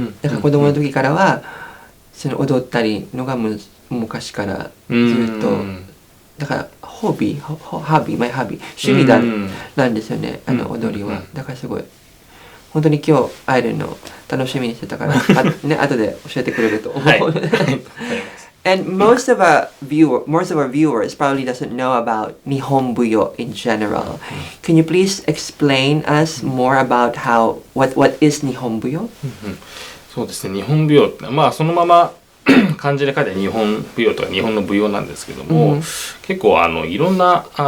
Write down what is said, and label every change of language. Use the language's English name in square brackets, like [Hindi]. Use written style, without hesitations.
[Japanese] だから子供の時からはその踊ったりのが昔からずっと。だからマイハビー、趣味なんですよね、踊りは。だからすごい本当に今日会えるの楽しみにしてたから後で教えてくれると思う。 [English] And most of our viewers probably doesn't know about Nihon Buyo in general. Can you please explain us more about what is Nihon Buyo? [Japanese] そうですね、日本舞踊ってそのまま漢字で書いて日本舞踊とか日本の舞踊なんですけども、結構いろんな